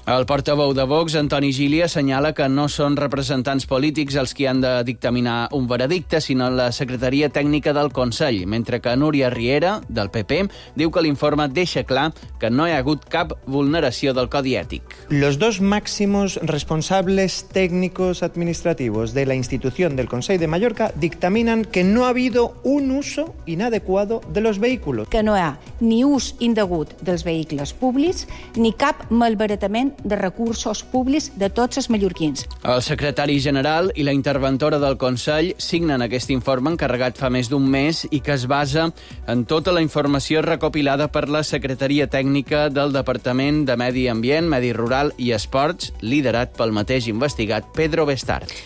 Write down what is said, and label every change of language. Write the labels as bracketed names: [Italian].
[Catalan] El portaveu de Vox, Antoni Gili, assenyala que no són representants polítics els qui han de dictaminar un veredicte, sinó la Secretaria Tècnica del Consell, mentre que Núria Riera, del PP, diu que l'informe deixa clar que no hi ha hagut cap vulneració del codi ètic. [Spanish] Los dos máximos responsables técnicos administrativos de la institución del Consell de Mallorca dictaminan que no ha habido un uso inadecuado de los vehículos. [Catalan] Que no hi ha ni ús indegut dels vehicles públics, ni cap malbaratament de recursos públics de tots els mallorquins. El secretari general i la interventora del Consell signen aquest informe encarregat fa més d'un mes i que es basa en tota la informació recopilada per la Secretaria Tècnica del Departament de Medi Ambient, Medi Rural i Esports, liderat pel mateix investigat Pedro Bestard.